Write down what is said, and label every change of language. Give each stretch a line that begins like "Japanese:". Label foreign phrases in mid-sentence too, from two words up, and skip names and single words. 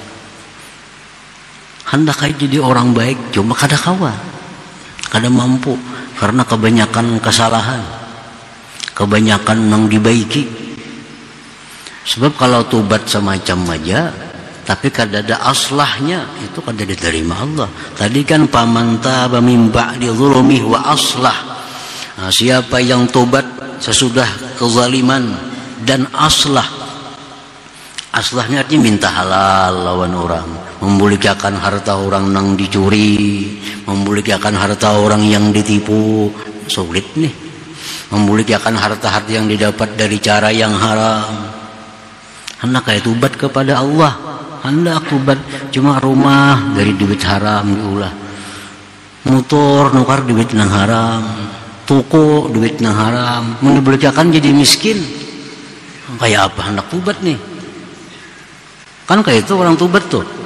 Banjar: Hendak jadi orang baik, cuma kada kawa, kada mampu, karena kebanyakan kesalahan, kebanyakan yang dibaiki. Sebab kalau tobat semacam aja, tapi kada ada aslahnya, itu kada diterima Allah. Tadi kan paman
Arabic: taba min ba'di dzulmihi wa aslah.
Banjar: Nah, siapa yang tobat sesudah kezaliman dan aslah. Aslahnya artinya minta halal lawan orang, memulihkan harta orang yang dicuri, memulihkan harta orang yang ditipu. Sulit nih. Memulihkan harta-harta yang didapat dari cara yang haram. Hendak kayak tobat kepada Allah, hendak tobat, cuma rumah dari duit haram diulah, motor nukar duit yang haram, tuku duitnya haram, mendiberkakan jadi miskin. Kayak apa hendak tobat nih? Kan kayak itu orang tobat tuh.